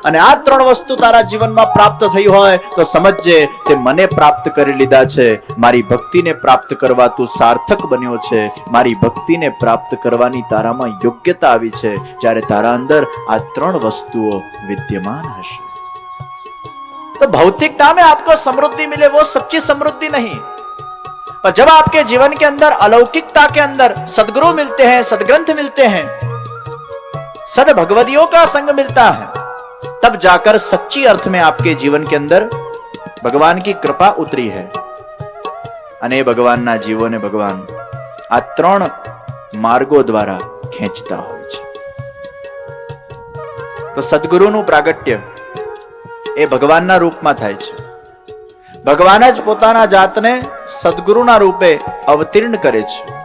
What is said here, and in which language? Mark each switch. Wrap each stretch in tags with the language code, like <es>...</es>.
<gu>અને આ 3 વસ્તુ તારા જીવનમાં પ્રાપ્ત થઈ હોય તો સમજજે તે મને પ્રાપ્ત કરી લીધા છે. મારી ભક્તિને પ્રાપ્ત કરવા તું સાર્થક બન્યો છે. મારી ભક્તિને પ્રાપ્ત કરવાની તારામાં યોગ્યતા આવી છે જ્યારે તારા અંદર આ 3 વસ્તુઓ વિદ્યમાન હશે.</gu> <hi>तो भौतिकता में आपको समृद्धि मिले वो सच्ची समृद्धि नहीं, पर जब आपके जीवन के अंदर अलौकिकता के अंदर सदगुरु मिलते हैं, सदग्रंथ मिलते हैं, सद भगवदियों का संग मिलता है, तब जाकर सच्ची अर्थ में आपके जीवन के अंदर भगवान की कृपा उतरी है.</hi> <gu>અને ભગવાનના જીવોને ભગવાન આ 3 માર્ગો દ્વારા ખેંચતા હોય છે. તો સદગુરુનું પ્રાગટ્ય એ ભગવાનના રૂપમાં થાય છે. ભગવાન જ પોતાના જાતને સદગુરુના રૂપે અવતીર્ણ કરે છે.</gu>